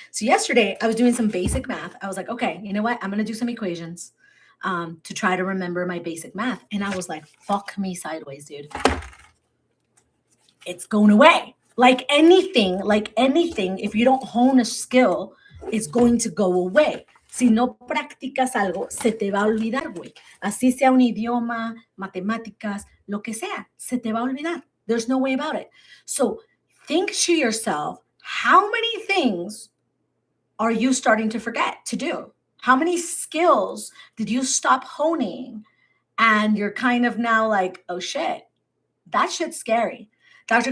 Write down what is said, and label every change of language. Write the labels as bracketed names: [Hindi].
[English] So yesterday I was doing some basic math. I was like, okay, you know what? I'm going to do some equations to try to remember my basic math. And I was like, fuck me sideways, dude. It's going away. Like anything, if you don't hone a skill, it's going to go away. [Spanish] Si no practicas algo, se te va a olvidar, güey. Así sea un idioma, matemáticas, lo que sea, se te va a olvidar. [English] There's no way about it. So think to yourself, how many things are you starting to forget to do? How many skills did you stop honing and you're kind of now like, oh shit, that shit's scary. Dr.